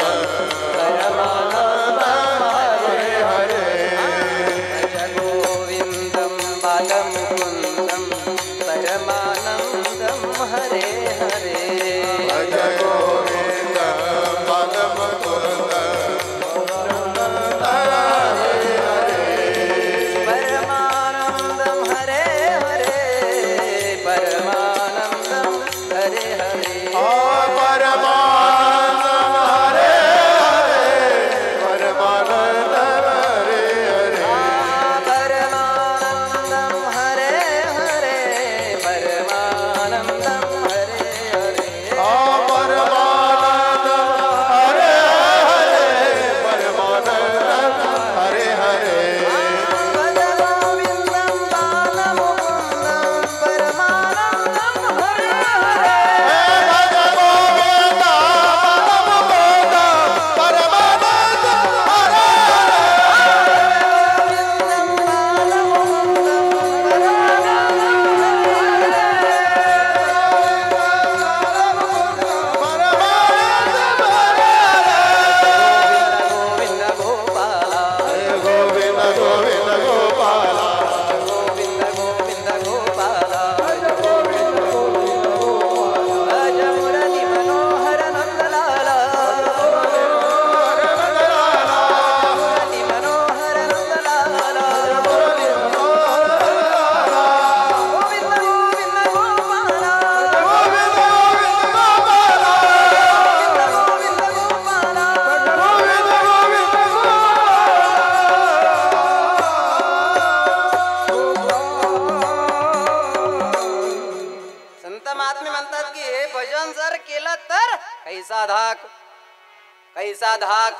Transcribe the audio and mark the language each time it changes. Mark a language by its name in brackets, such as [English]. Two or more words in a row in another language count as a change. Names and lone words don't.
[Sanskrit] परमानन्दं हरे हरे भज गोविन्दं बालमुकुन्दं परमानन्दं हरे हरे भज गोविंद बालमुकुंद हरे हरे परमानन्दं हरे हरे परमानन्दं हरे हरे परमानंद हरे हरे परमानंद हरे हरे परमानन्दं हरे हरे परमानन्दं हरे हरे परमानंद हरे हरे परमानंद हरे हरे भज गोविन्दं बालमुकुन्दं परमानन्दं हरे हरे भज गोविंद बालमुकुंद परमानंद हरे परमानंद [Hindi] गोविन्द गोपाला गोविंद गोविंद गोपाला गोविन्द गोविन्द गोपाला भज मुरली मनोहर नन्दलाला मुरली मनोहर नन्दलाला गोविन्द गोविन्द गोपाला गोविन्द गोविन्द गोपाला [Marathi] संत महात्मे म्हणतात की हे भजन जर केलं तर कैसा धाक कैसा धाक.